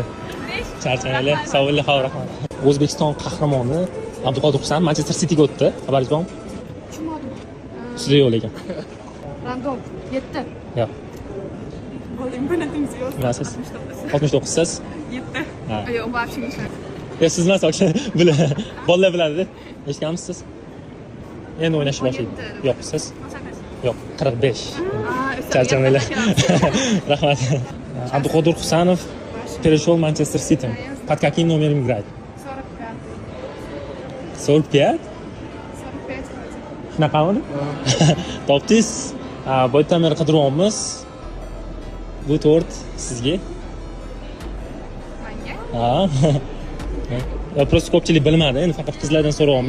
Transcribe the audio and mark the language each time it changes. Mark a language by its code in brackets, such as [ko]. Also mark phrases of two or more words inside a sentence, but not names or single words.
[uz] Charchamanglar. Sog' bo'linglar, xavf rahmat. O'zbekiston qahramoni Abduqodir Husanov Manchester Cityga o'tdi. Xabaringiz bormi? Tushunmadim. Sizda yo'q lekin. Random 7. Yo'q. Bo'ling, bilatingiz yo'q. Bilasiz? 69 siz? 7. Ha. Yo'q, [ru] вообще не знаю. [uz] Siz emas, bolalar biladi. Eshitganmisiz siz? Endi o'ynashni boshlaydi. Yo'q, siz? Yo'q, 45. Charchamanglar. [ru] Rahmat. Abduqodir Husanov перешел в Манчестер Сити. Под каким номером играет? 45. 45? 45. [uz] Shunaqami? Topdingiz. Bu yerdan beri qidiryapmiz. Bu to'rt sizga. Menga? Ha. Просто ko'pchilik bilmadi, endi faqat qizlardan so'rayapman.